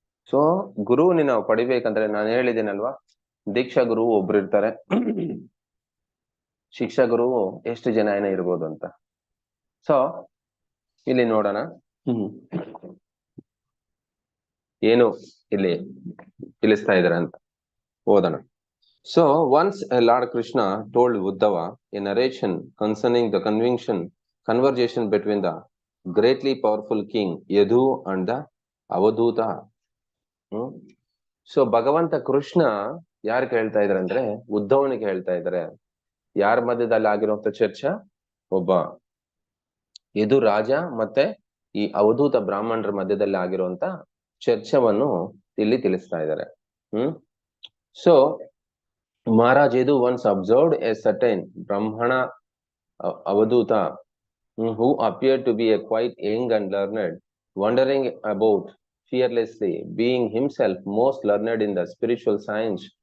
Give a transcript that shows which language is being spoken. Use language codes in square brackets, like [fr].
[kn] So ಗುರುವಿನ ನಾವು ಪಡಿಬೇಕಂದ್ರೆ ನಾನು ಹೇಳಿದ್ದೀನಲ್ವಾ, ದೀಕ್ಷಾ ಗುರು ಒಬ್ರು ಇರ್ತಾರೆ, ಶಿಕ್ಷಾ ಗುರು ಎಷ್ಟು ಜನ ಏನೋ ಇರ್ಬೋದು ಅಂತ. ಸೊ ಇಲ್ಲಿ ನೋಡೋಣ ಏನು ಇಲ್ಲಿ ತಿಳಿಸ್ತಾ ಇದಾರೆ ಅಂತ ಓದೋಣ. [en] So once Lord Krishna told Uddhava a narration concerning the conversation between the greatly powerful king Yadu and the Avadhuta. [kn] So ಭಗವಂತ ಕೃಷ್ಣ ಯಾರಿಗೆ ಹೇಳ್ತಾ ಇದಾರೆ ಅಂದ್ರೆ, ಉದ್ಧವನಿಗೆ ಹೇಳ್ತಾ ಇದಾರೆ. ಯಾರ ಮಧ್ಯದಲ್ಲಿ ಆಗಿರುವಂತ ಚರ್ಚೆ? ಒಬ್ಬ ಯದು ರಾಜ ಮತ್ತೆ ಈ ಅವಧೂತ ಬ್ರಾಹ್ಮಣರ ಮಧ್ಯದಲ್ಲಿ ಆಗಿರುವಂತ ಚರ್ಚೆವನ್ನು ಇಲ್ಲಿ ತಿಳಿಸ್ತಾ ಇದ್ದಾರೆ. [en] So Maharaj Yadu once observed a certain Brahmana Avadhuta who appeared to be a quite young and learned, wandering about fearlessly, being himself most learned in the spiritual science.